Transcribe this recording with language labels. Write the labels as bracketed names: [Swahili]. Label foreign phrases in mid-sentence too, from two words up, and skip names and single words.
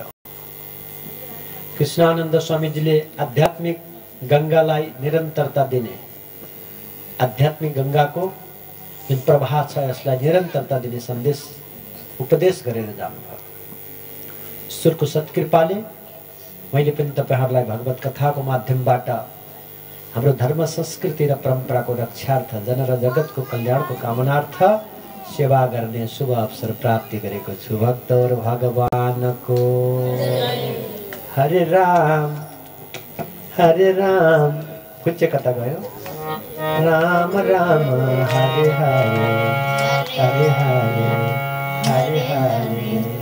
[Nepali] कृष्णानन्द स्वामीजीले आध्यात्मिक गंगालाई निरन्तरता दिने, आध्यात्मिक गंगाको जुन प्रवाह छ यसलाई निरन्तरता दिने सन्देश उपदेश गरेर जानुभयो। ईश्वरको सत्कृपाले मैले पनि तपाईहरुलाई भगवत कथाको माध्यमबाट हाम्रो धर्म संस्कृति र परम्पराको रक्षार्थ जन र जगतको कल्याणको कामनार्थ सेवा गर्ने शुभ अवसर प्राप्ति गरेको छु। भक्त और भगवानको हरे राम कुछ कता गयो राम राम हरे हरे हरे हरे हरे हरे